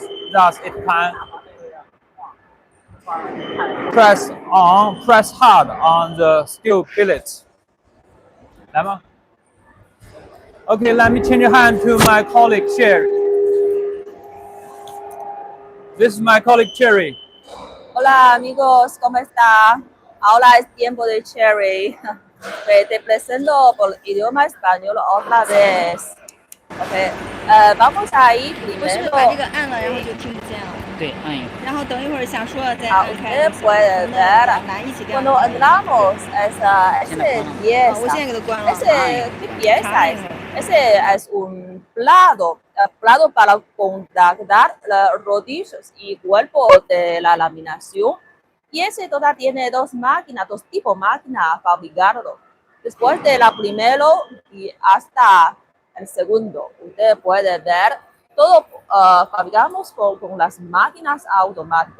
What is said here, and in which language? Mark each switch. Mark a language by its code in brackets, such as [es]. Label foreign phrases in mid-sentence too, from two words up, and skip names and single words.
[en] Thus, it can press hard on the steel billets. [zh] 来吗? [en] Okay, let me change hand to my colleague Cherry. This is my colleague Cherry. [es] Hola amigos, ¿cómo está? Ahora es tiempo de Cherry. Te presento por idioma español otra vez. OK，vamos a ir [zh] 不是 [es] primero。 [zh] 把这个按了，然后就听不见了。对，按一会儿。然后等一会儿想说了再 Ah, 按开。 [es] usted puede ver [zh] 拿一起掉。 [es] cuando entramos esa pieza, [zh] 我现在给它关了。 [es] ¿qué pieza es? Ese es un plato, plato para contactar los rodillos y cuerpo de la laminación. Y ese total tiene dos máquinas, dos tipos de máquinas fabricado. Después de la primero y hasta el segundo, usted puede ver todo fabricamos con las máquinas automáticas.